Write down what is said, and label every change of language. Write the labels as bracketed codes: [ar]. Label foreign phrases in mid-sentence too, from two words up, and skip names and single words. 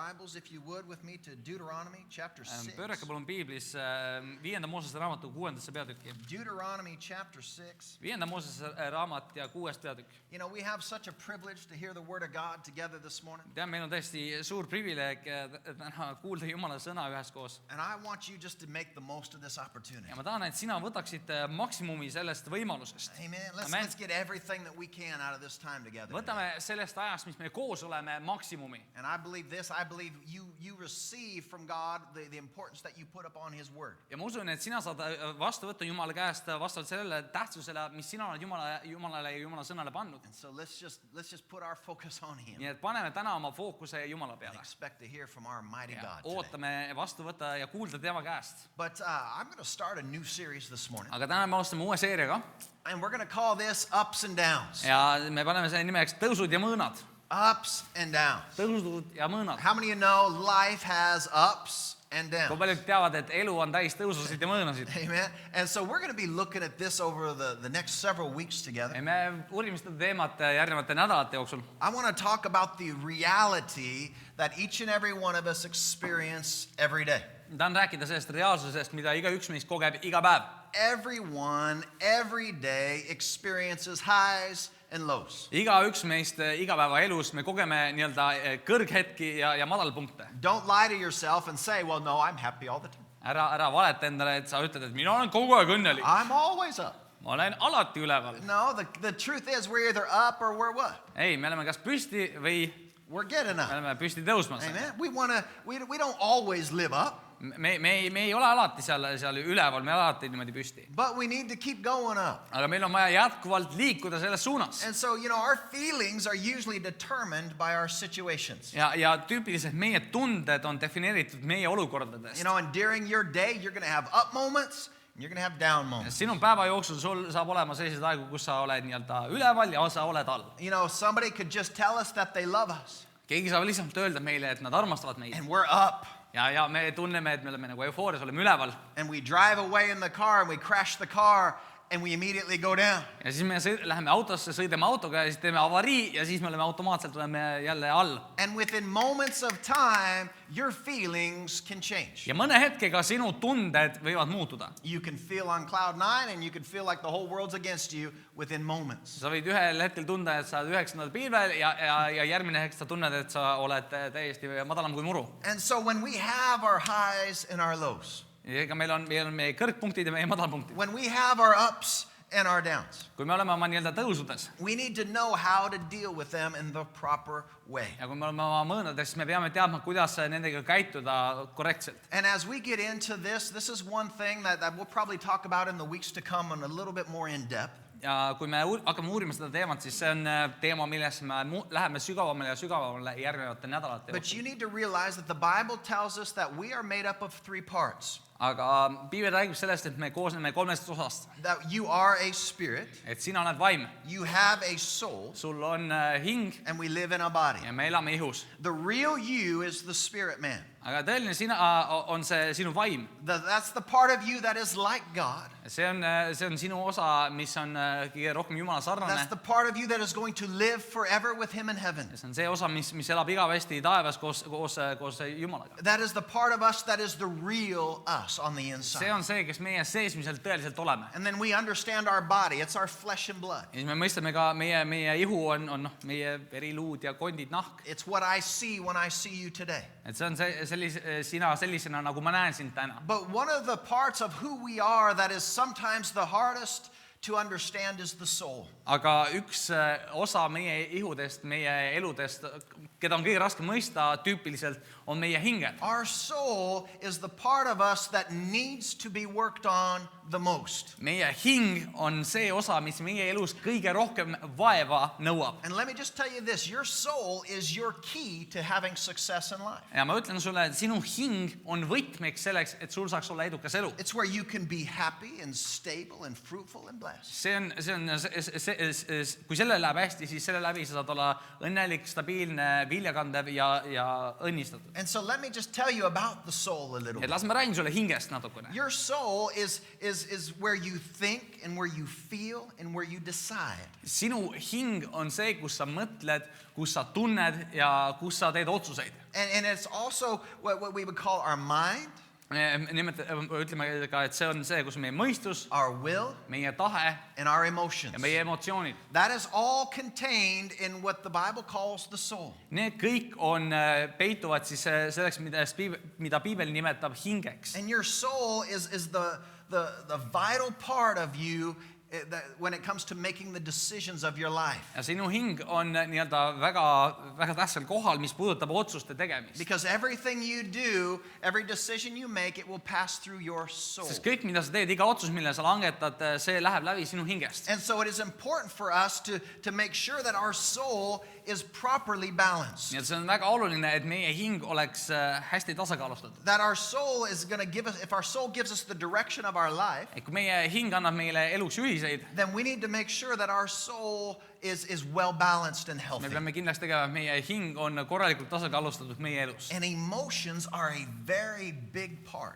[en] Bibles, if you would, with me to Deuteronomy chapter 6. [et] Pöörake palun Piiblis 5. Moosese raamatu 6. peatükki. [en] Deuteronomy chapter 6. [et] 5. Moosese raamat ja 6. peatükk. [en] You know, we have such a privilege to hear the word of God together this morning. [et] Tean, meil on tõesti suur privileeg täna kuulda Jumala sõna üheskoos. [en] And I want you just to make the most of this opportunity. [et] Ja ma tahan, et sina võtaksid maksimumi sellest võimalusest. [en] Amen. Let's get everything that we can out of this time together. [et] Võtame sellest ajast, mis me koos oleme, maksimumi. [en] And I believe this, I believe you receive from God the importance that you put upon His Word. [et] Ja ma usun, et sina saad vastu võtta Jumala käest vastavalt sellele tähtsusele, mis sina oled Jumalale ja Jumala sõnale pannud. [en] And so let's just put our focus on Him. [et] Nii et paneme täna oma fookuse Jumala peale. [en] Expect to hear from our mighty God today. [et] Ootame vastu võtta ja kuulda tema käest. [en] But I'm going to start a new series this morning. [et] Aga täna me alustame uue seeriaga. [en] And we're going to call this Ups and Downs. [et] Ja me paneme selle nimeks tõusud ja mõõnad. [en] Ups and downs. [et] Tõusud ja mõõnad. [en] How many of you know life has ups and downs? [et] Kui paljud teavad, et elu on täis tõususid ja mõõnasid. [en] Amen. And so we're going to be looking at this over the next several weeks together. [et] Me uurime seda teemat järgnevate nädalate jooksul. [en] I want to talk about the reality that each and every one of us experience every day. [et] Tahan rääkida sellest reaalsusest, mida igaüks meist kogeb iga päev. [en] Everyone, every day experiences highs and lows. [et] Igaüks meist igapäevaelus me kogeme nii-öelda kõrghetki ja madalpunkte. [en] Don't lie to yourself and say, well, no, I'm happy all the time. [et] Ära valeta endale, et sa ütled, et mina olen kogu aeg õnnelik. [en] I'm always up. [et] Ma olen alati üleval. [en] No, the truth is we're either up or we're what? [et] Ei, me oleme kas püsti või [en] we're getting up. [et] Me oleme püsti tõusmas. [en] Amen. We don't always live up. [et] Me ei ole alati seal üleval, me alati niimoodi püsti. [en] But we need to keep going up. [et] Aga meil on vaja jätkuvalt liikuda selles suunas. [en] And so, you know, our feelings are usually determined by our situations. [et] Ja tüüpiliselt meie tunded on defineeritud meie olukordadest. [en] You know, and during your day, you're going to have up moments, and you're going to have down moments. [et] Sinu päeva jooksul sul saab olema sellised aegu, kus sa oled nii-öelda üleval ja sa oled all. [en] You know, somebody could just tell us that they love us. [et] Keegi saab lihtsalt öelda meile, et nad armastavad meid. [en] And we're up. [et] Ja me tunneme, et me oleme nagu eufoorias, oleme üleval. [en] And we drive away in the car and we crash the car and we immediately go down. [et] Ja siis me läheme autosse, sõidame autoga ja siis teeme avarii ja siis me oleme automaatselt jälle all. [en] And within moments of time, your feelings can change. [et] Ja mõne hetkega sinu tunded võivad muutuda. [en] You can feel on cloud 9 and you can feel like the whole world's against you within moments. [et] Sa võid ühel hetkel tunda, et sa oled 9. pilvel ja järgmine hetk sa tunned, et sa oled täiesti madalam kui muru. [en] And so when we have our highs and our lows, [et] Ega meil on meie kõrgpunktid ja meie madalpunktid. [en] when we have our ups and our downs, [et] Kui me oleme oma nii-öelda tõusudes [en] we need to know how to deal with them in the proper way. [et] ja kui me oleme oma mõõnades, siis me peame teadma, kuidas nendega käituda korrektselt. [en] And as we get into this is one thing that we'll probably talk about in the weeks to come in a little bit more in depth. [et] Ja kui me hakkame uurima seda teemat, siis see on teema, milles me läheme sügavamale ja sügavamale järgnevate nädalate [en] But [et] jooksul. [en] you need to realize that the Bible tells us that we are made up of 3 parts. [et] Aga Piibel räägib sellest, et me koosneme 3 osast. [en] That you are a spirit, [et] Et sina oled vaim, [en] you have a soul, [et] sul on hing [en] and we live in a body. [et] ja me elame ihus. [en] The real you is the spirit man. [et] Aga tõeline sina on see sinu vaim. [en] That's the part of you that is like God. [et] See on sinu osa, mis on kõige rohkem Jumala sarnane. [en] That's the part of you that is going to live forever with Him in heaven. [et] See on see osa, mis elab igavesti taevas koos Jumalaga. [en] That is the part of us that is the real us on the [et] See [en] inside. [et] on see, kes meie seesmiselt tõeliselt oleme. [en] And then we understand our body. It's our flesh and blood. [et] Ja siis me mõistame ka meie ihu on meie veriluud ja kondid, nahk. [en] It's what I see when I see you today. [et] Et see on sina sellisena, nagu ma näen sind täna. [en] But one of the parts of who we are that is sometimes the hardest to understand is the soul. [et] Aga üks osa meie ihudest, meie eludest, keda on kõige raskem mõista tüüpiliselt, on meie hinged. [en] Our soul is the part of us that needs to be worked on the most. [et] Meie hing on see osa, mis meie elus kõige rohkem vaeva nõuab. [en] And let me just tell you this, your soul is your key to having success in life. [et] Ja ma ütlen sulle, et sinu hing on võtmeks selleks, et sul saaks olla edukas elu. [en] It's where you can be happy and stable and fruitful and blessed. success. [et] Kui sellel läheb hästi, siis selle läbi sa saad olla õnnelik, stabiilne, viljakandev ja õnnistatud. [en] And so let me just tell you about the soul a little [et] Et [en] bit. [et] las ma räägin sulle hingest natukene. [en] Your soul is where you think and where you feel and where you decide. [et] Sinu hing on see, kus sa mõtled, kus sa tunned ja kus sa teed otsuseid. [en] And it's also what we would call our mind, [et] Ütleme ka, et see on see, kus meie mõistus, [en] our will, [et] meie tahe [en] and our emotions. [et] ja meie emotsioonid. [en] That is all contained in what the Bible calls the soul. [et] Need kõik on peituvad siis selleks, mida Piibel nimetab hingeks. [en] And your soul is the vital part of you when it comes to making the decisions of your life. [et] Ja sinu hing on nii-öelda väga, väga tähtsal kohal, mis puudutab otsuste tegemist. [en] Because everything you do, every decision you make, it will pass through your soul. [et] Sest kõik, mida sa teed, iga otsus, mille sa langetad, see läheb läbi sinu hingest. [en] And so it is important for us to make sure that our soul is properly balanced. [et] Nii et see on väga oluline, et meie hing oleks hästi tasakaalustatud. [en] That our soul is going to give us, if our soul gives us the direction of our life, [et] Et kui meie hing annab meile eluks juhiseid, [en] then we need to make sure that our soul is well balanced and [et] me [en] healthy. [et] peame kindlasti tegema, et meie hing on korralikult tasakaalustatud meie elus. [en] And emotions are a very big part.